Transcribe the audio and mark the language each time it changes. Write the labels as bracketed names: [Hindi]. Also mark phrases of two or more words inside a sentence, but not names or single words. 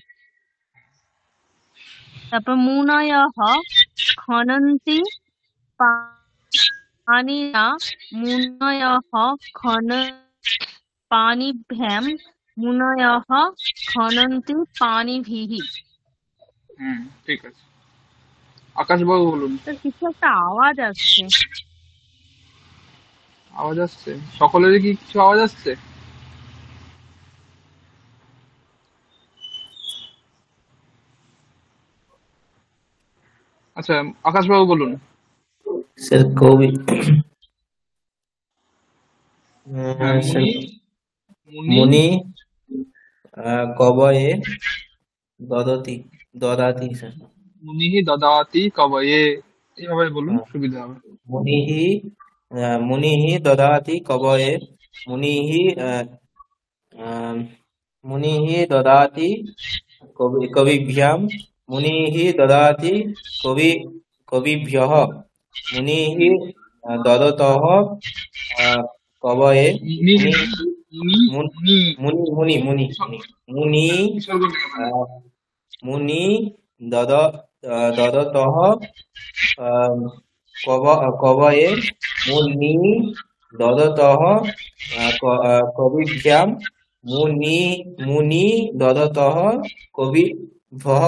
[Sanskrit] তারপর মুনয়ঃ খনন্তি পানিনা, মুনয়ঃ খন পানিভ্যাম, মুনয়ঃ খনন্তি পানিভিः। [Bangla] ঠিক আছে। আকাশবাবু বলুন। তো কিছু একটা আওয়াজ আসছে। আওয়াজ আসছে? সকলেরই কি কিছু আওয়াজ আসছে? আচ্ছা, আকাশবাবু বলুন। স্যার কবি হ্যাঁ, স্যার মুনি। মুনি। [Sanskrit] মুনি কবয়ে দদাতি স্যার। মুনিহি দদাতি কবয়ে, [Bangla] এইভাবে বলুন, সুবিধা হবে। [Sanskrit] মুনিহি মুনিহি দদাতি কবয়ে, মুনিহি মুনিহি দদাতি কবিভ্যাম, মুনিহি দদাতি কবিভ্যঃ, মুনিহি দদতঃ কবয়ে, [Bangla] মুনি। মুনি। মুনি মুনি। মুনি মুনি মুনি মুনি বিসর্গ নেই ওখানে। [Sanskrit] আহ, মুনি দদ দদতঃ কবয়ে, মুনি দদতঃ কবিভ্যাম, মুনি দদতঃ কবিভ্যঃ।